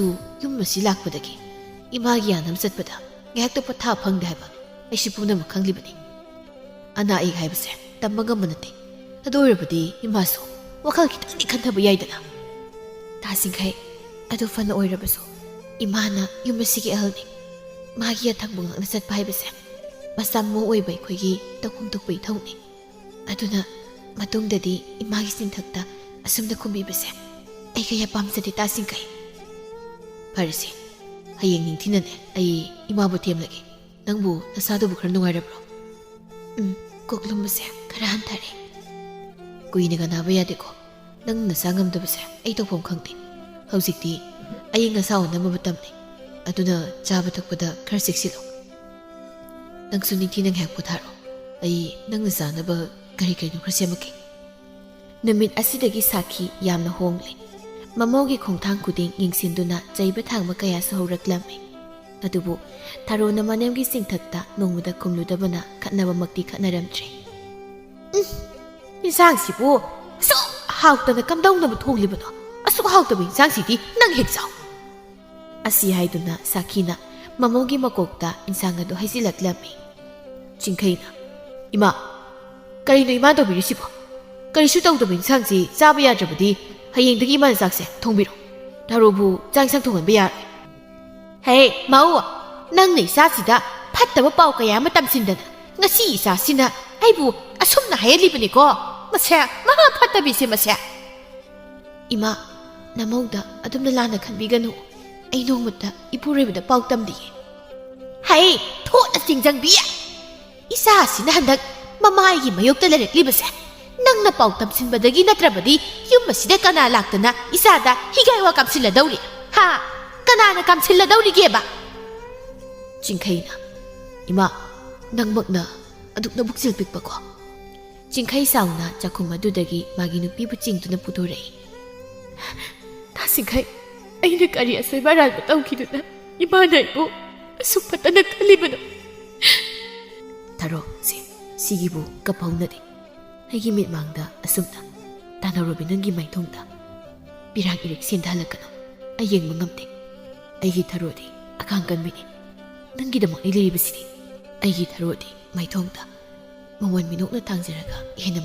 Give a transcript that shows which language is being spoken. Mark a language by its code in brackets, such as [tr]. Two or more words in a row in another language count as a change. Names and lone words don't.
[mni] yummasi lakpadagi imagi anam satpada ngakto patha phangde haiba aisi punam khanglibani ana ai haibase tammaga manate adoirabadi imasu wakhal kitangni khanthaba yaidana tasingkai adu fana oirabasu imana yumasigi ahalni magi athangbu ngakna satpa haibase masammo oibai khoigi takhum tokpai thongni aduna matungdadi imagi sinthakta asumda khumbibase aiga ya pamsadi tasingkai farisi hayeng ningthinane ai imabu themlage nangbu nasadubu khara nungairabro koklumse khara hantare kuinaga naba yadeko nang nasangamdabase ai tokpom khangte haujikti ayeng asaw nama batamni aduna chaba takpada khara siksilo nangsu ningthinang hek putharo ai nang nasanaba kari kari khara semake namit asidagi sakhi yamna hongle mamogi khongthang kuding yingsinduna jaiba thangma kaya sahoraklame adubu tharona manemgi singthakta nongmuda kumludabana khatnaba makti khatnaramtre insang sibu so hautana kamdongna thoglibano asu hautaba insang sidi nang heksaw asi haiduna sakhina mamogi makokta insang adu haisilaklame chingkhaina ima karino ima dobirisibo karisu tawdaba insang si chaba yadrabadi hayengdagi iman sakse thongbiro darobu changsang thonganba yarai hey mau nang nei sa sida phattaba pau kaya ma tamsindana ngasi isa sina aibu asumna hayalibani ko masya maha phattabi se masya ima namauda adumna lana khanbiganu ai nongmata ipurebada pau tamdi hey thona singjang biya isa sina handak mamai gi mayokta lereklibase nangna pau tamsinbadagi natrabadi yumasida kana laktana isada higaiwa kamsilla dawri ha kanana kamsilla dawri geba chingkhaina ima nangmakna adukna buksil pikpa ko chingkhai sauna chakhum adudagi magi nupi bu chingtuna pudorai tasingkhai aina kari asai baral batau khiduna ima naibu asupatana khalibano tharo sigibu kapaunade aigi mitmangda asumna tanarobi nangi maithongda pirak irik sindhalakano ayengma ngamte aigi tharodi akang kanmini nangi damak ni leibasidi aigi tharodi maithongda mawon minokna thangjaraga hena